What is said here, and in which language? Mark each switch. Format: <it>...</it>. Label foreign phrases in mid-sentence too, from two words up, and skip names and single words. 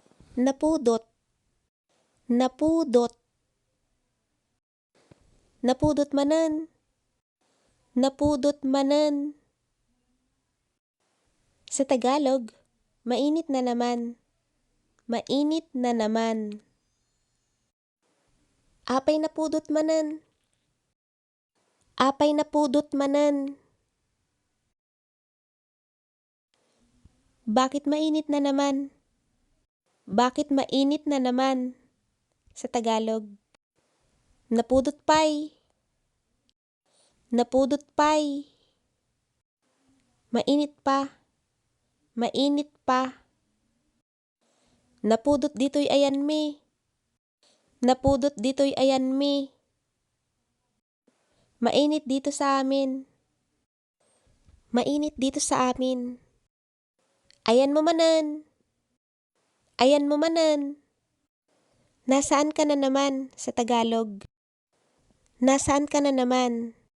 <ilo>Napudot, napudot. Napudot manen, napudot manen.</ilo> <tl>Sa Tagalog, mainit na naman, mainit na naman.</tl> <ilo>Apay napudot manen, apay napudot manen.</ilo> <tl>Bakit mainit na naman? Bakit mainit na naman? Sa Tagalog,</tl> <ilo>napudot pay, napudot pay.</ilo> <tl>Mainit pa, mainit pa.</tl> <ilo>Napudot dito'y ayan mi, napudot dito'y ayan mi.</ilo> <tl>Mainit dito sa amin, mainit dito sa amin.</tl> <ilo>Ayan mo manen, ayan mo manen.</ilo> <tl>Nasaan ka na naman sa Tagalog? Nasaan ka na naman?</tl>